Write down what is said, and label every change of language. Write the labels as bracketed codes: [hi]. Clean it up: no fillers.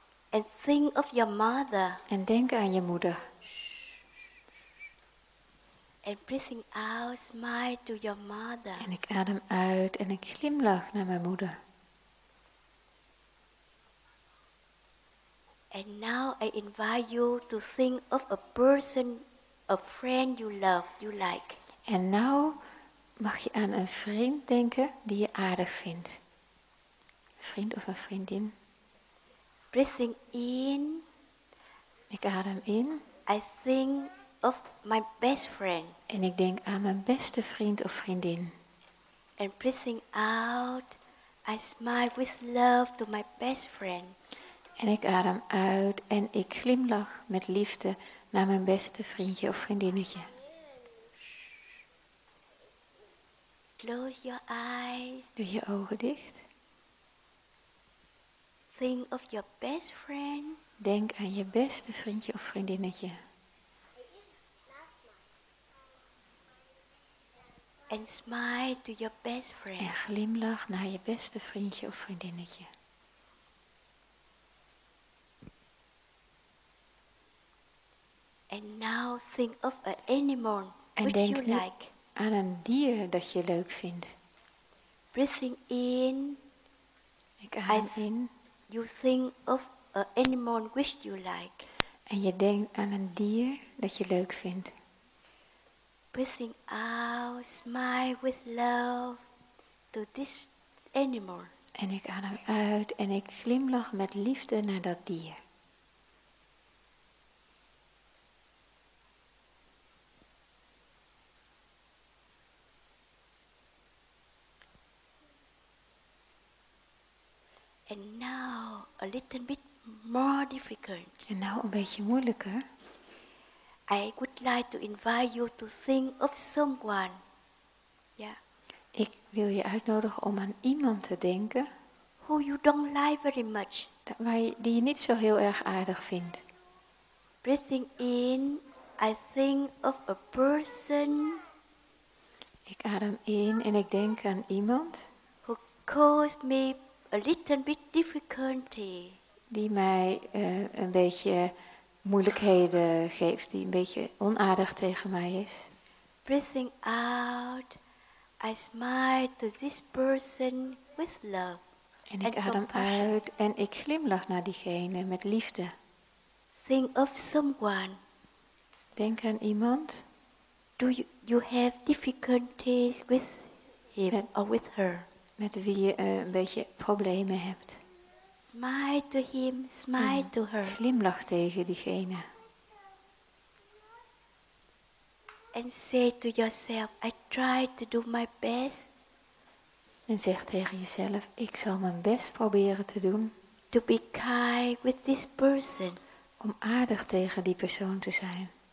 [en] And think of your mother. [nl] en denk aan je moeder. [en] And breathing out, smile to your mother. [nl] En ik adem uit en ik glimlach naar mijn moeder. [en] And now I invite you to think of a person, a friend you love, you like. [nl] En nou mag je aan een vriend denken die je aardig vindt. Een vriend of een vriendin. [en] Breathing in, [nl] Ik adem in [en] I think of my best friend. [nl] en ik denk aan mijn beste vriend of vriendin. [en] And breathing out, I smile with love to my best friend. [nl] En ik adem uit en ik glimlach met liefde naar mijn beste vriendje of vriendinnetje. [en] Close your eyes. [nl] Doe je ogen dicht. [en] Think of your best friend. [nl] Denk aan je beste vriendje of vriendinnetje. [en] And smile to your best friend. [nl] En glimlach naar je beste vriendje of vriendinnetje. [en] And now think of an animal [nl] En [en] which [nl] denk [en] you [nl] nu [en] like. [nl] aan een dier dat je leuk vindt. [en] Breathing in, [nl] Ik adem in [en] you think of an animal which you like. [nl] en je denkt aan een dier dat je leuk vindt. [en] Breathing out, smile with love to this animal. [nl] En ik adem uit en ik glimlach met liefde naar dat dier. [en] And now a little bit more difficult. [nl] En nou een beetje moeilijker. [en] I would like to invite you to think of someone. Yeah. [nl] Ik wil je uitnodigen om aan iemand te denken [en] Who you don't like very much. [nl] die je niet zo heel erg aardig vindt. [en] Breathing in, I think of a person [nl] Ik adem in en ik denk aan iemand [en] who caused me a little bit difficulty. [nl] die mij een beetje moeilijkheden geeft, die een beetje onaardig tegen mij is. [en] Breathing out, I smile to this person with love. [nl] En ik [en] and [nl] adem [en] compassion. [nl] uit en ik glimlach naar diegene met liefde. [en] Think of someone. [nl] Denk aan iemand. [en] Do you have difficulties with him or with her? [nl] Met wie je een beetje problemen hebt. [en] Smile to him, smile to her. [nl] Glimlach tegen diegene. [en] And say to yourself, I try to do my best. [nl] En zeg tegen jezelf, ik zal mijn best proberen te doen. [en] To be kind with this person. [nl] Om aardig tegen die persoon te zijn.